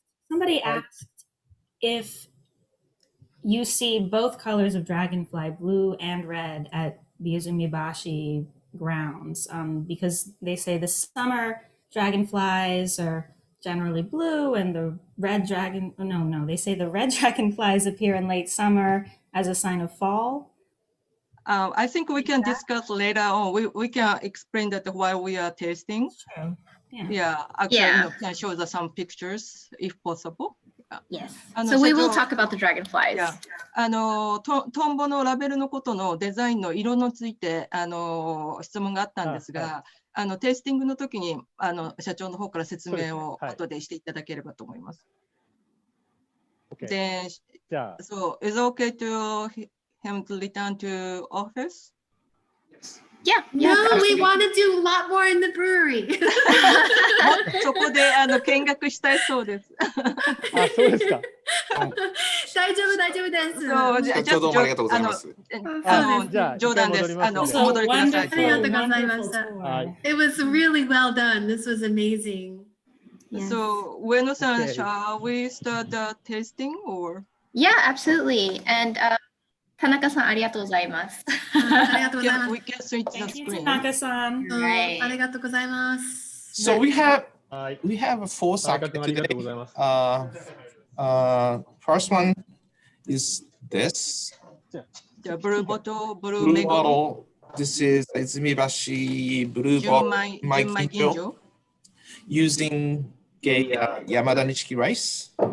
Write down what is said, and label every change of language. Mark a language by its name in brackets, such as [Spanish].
[English] Somebody asked if you see both colors of dragonfly, blue and red, at the Izumibashi grounds, because they say the summer dragonflies are generally blue and the red they say the red dragonflies appear in late summer as a sign of fall. I think we can discuss later on. We can explain that while we are tasting. True. Yeah, actually, can show some pictures if possible. Yes. So we will talk about the dragonflies. Yeah. [Japanese] トンボのラベルのことのデザインの色のついて質問があったんですが、テイスティングの時に社長の方から説明を後でしていただければと思います。 [English] Then, so is it okay to him to return to office? Yeah. No, we want to do a lot more in the brewery. [Japanese] そこで見学したいそうです。あ、そうですか。大丈夫です。社長どうもありがとうございます。冗談です。お戻りください。ありがとうございました。 [English] It was really well done. This was amazing. So, Ueno-san, shall we start the tasting or? Yeah, absolutely. And Tanaka-san, [Japanese] ありがとうございます。 [English] We can switch the screen. Tanaka-san. [Japanese] ありがとうございます。 [English] So we have four sake today. First one is this. The blue bottle. This is Izumibashi Blue Ginjo using Yamada Nishiki rice.